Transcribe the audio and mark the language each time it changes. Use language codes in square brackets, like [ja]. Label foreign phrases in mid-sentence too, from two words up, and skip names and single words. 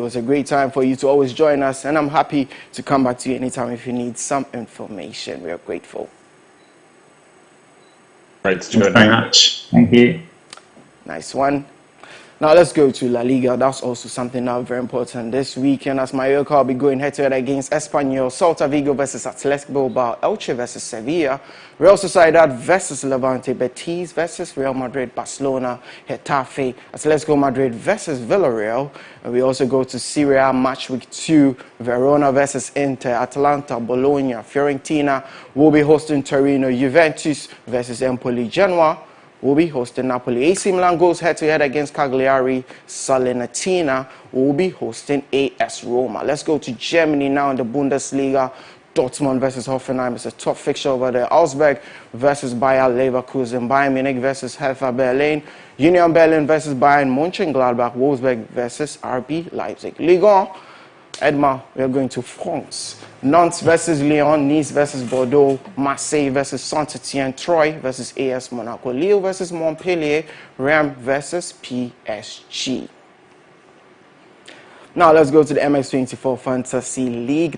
[en] It's a great time for you to always join us, and I'm happy to come back to you anytime if you need some information. We are grateful. Great to Thank you very much. Thank you. Nice one. Now let's go to La Liga. That's also something now very important this weekend as Mallorca will be going head-to-head against Espanyol, Celta Vigo versus Athletic Bilbao, Elche versus Sevilla, Real Sociedad versus Levante, Betis versus Real Madrid, Barcelona, Getafe, Atletico Madrid versus Villarreal. And we also go to Serie A match week 2, Verona versus Inter, Atalanta, Bologna, Fiorentina will be hosting Torino, Juventus versus Empoli, Genoa will be hosting Napoli. AC Milan goes head-to-head against Cagliari. Salernitana will be hosting AS Roma. Let's go to Germany now in the Bundesliga. Dortmund versus Hoffenheim is a tough fixture over there. Augsburg versus Bayer Leverkusen. Bayern Munich versus Hertha Berlin. Union Berlin versus Bayern Mönchengladbach. Wolfsburg versus RB Leipzig. Ligue 1. Edma, we are going to France. Nantes versus Lyon, Nice versus Bordeaux, Marseille versus Saint-Etienne, Troyes versus AS Monaco, Lille versus Montpellier, Rennes versus PSG. Now let's go to the MX24 Fantasy League.